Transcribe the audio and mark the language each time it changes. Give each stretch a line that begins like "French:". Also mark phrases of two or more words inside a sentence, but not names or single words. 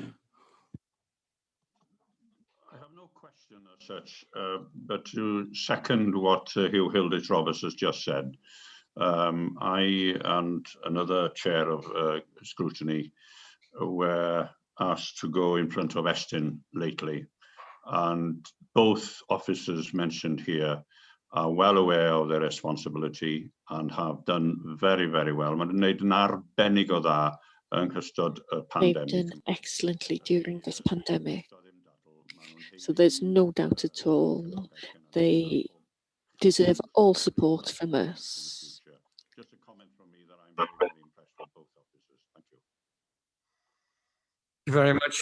English: I have no question as such, but to second what Hugh Hilditch-Roberts has just said, I and another chair of scrutiny were asked to go in front of Estin lately, and both officers mentioned here are well aware of their responsibility and have done very, very well.
Welsh: Mae'n wneud yn arbennig o dda yn ystod y
English: They've pandemic. done excellently during this pandemic. So there's no doubt at all. They deserve all support from us. Just a comment from me that I'm very, very impressed with both officers. Thank you. Thank you very much.